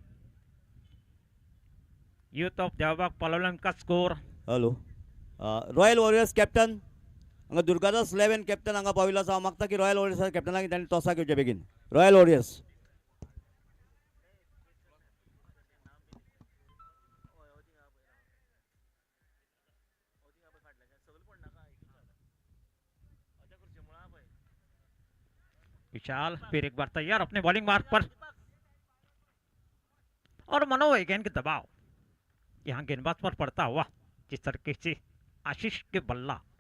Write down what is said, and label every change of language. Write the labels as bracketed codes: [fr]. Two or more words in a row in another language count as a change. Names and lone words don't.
[hi] यूथ ऑफ देवबाग पलोलन का स्कोर। [kok] हॅलो रॉयल वॉरियर्स कॅप्टन हांगा दुर्गादास 11 कॅप्टन हांगा पाविल्लो आसा. हांव मागता की रॉयल वॉरियर्स कॅप्टनाक तांणी टॉसाक येवचे बेगीन. रॉयल वॉरियर्स [hi] विशाल फिर एक बार तैयार अपने बॉलिंग मार्क पर और मनोवैज्ञानिक दबाव यहां गेंदबाज पर पड़ता हुआ जिस तरीके से आशीष के बल्ला।